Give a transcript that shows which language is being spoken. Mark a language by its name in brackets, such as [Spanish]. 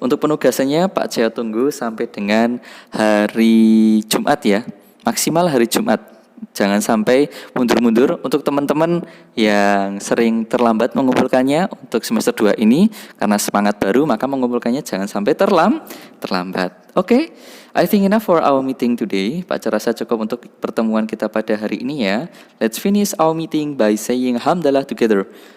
[Indonesian] Untuk penugasannya Pak Cahyo tunggu sampai dengan hari Jumat ya. Maksimal hari Jumat. Jangan sampai mundur-mundur. Untuk teman-teman yang sering terlambat mengumpulkannya untuk semester 2 ini, karena semangat baru, maka mengumpulkannya jangan sampai terlambat. [English] Oke, I think enough for our meeting today. [Indonesian] Pak rasa cukup untuk pertemuan kita pada hari ini ya. [English] Let's finish our meeting by saying hamdalah together.